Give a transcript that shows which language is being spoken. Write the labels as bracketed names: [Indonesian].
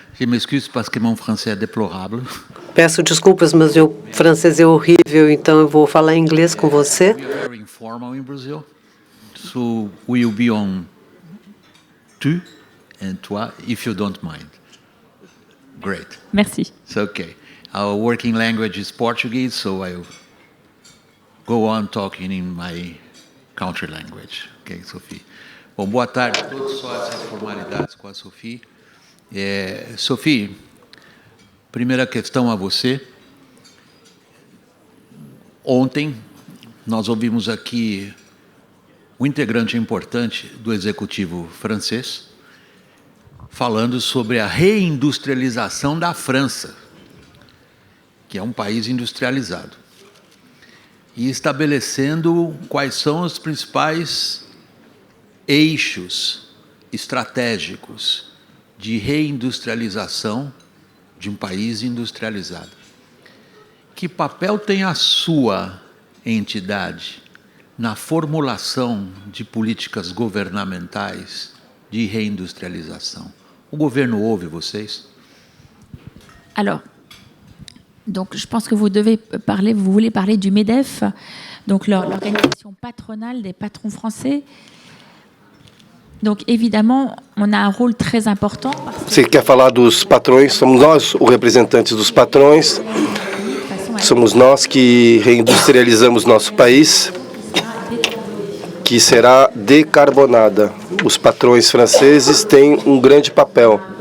[French] Je m'excuse parce que mon français est déplorable. [Portuguese] Peço desculpas, mas meu francês é horrível, então eu vou falar inglês com você. [English] We are very informal in Brazil, so we will be on tu and toi, if you don't mind. Great. [French] Merci. [English] It's okay. Our working language is Portuguese, so I'll go on talking in my country language. [Portuguese] Ok, Sophie? Bom, boa tarde a todos. Só essas formalidades com a Sophie. Sophie, primeira questão a você. Ontem, nós ouvimos aqui um integrante importante do executivo francês falando sobre a reindustrialização da França, que é um país industrializado, e estabelecendo quais são os principais eixos estratégicos de reindustrialização de um país industrializado. Que papel tem a sua entidade na formulação de políticas governamentais de reindustrialização? O governo ouve vocês? [French] Alors, donc je pense que vous voulez parler du MEDEF, donc l'organisation patronale des patrons français. Donc, évidemment, on a un rôle très important. [Portuguese] Você quer falar dos patrões? Somos nós os representantes dos patrões. Somos nós que reindustrializamos nosso país, que será decarbonada. Os patrões franceses têm um grande papel.